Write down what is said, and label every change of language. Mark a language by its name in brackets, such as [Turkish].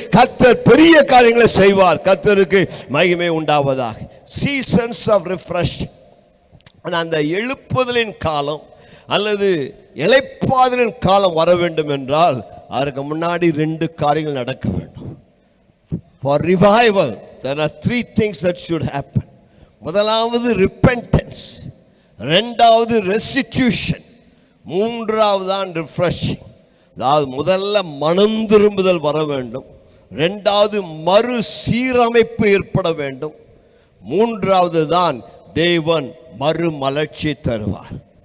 [Tamil] கர்த்தர் பெரிய காரியங்களை செய்வார். கர்த்தருக்கு மகிமை உண்டாவதாக. [English] Seasons of refreshing. [Tamil] அந்த எழுப்புதலின் காலம் அல்லது இளைப்பாறுதலின் காலம் வர வேண்டும் என்றால் அதற்கு முன்னாடி ரெண்டு காரியங்கள் நடக்க வேண்டும். [English] For revival there are three things that should happen. [Tamil] முதலாவது repentance, இரண்டாவது restitution, மூன்றாவது தான் refreshing. அதாவது முதல்ல மனம் திரும்புதல் வர வேண்டும், இரண்டாவது மறு சீரமைப்பு ஏற்பட வேண்டும், மூன்றாவது தான் தேவன் மறுமலர்ச்சி தருவார்.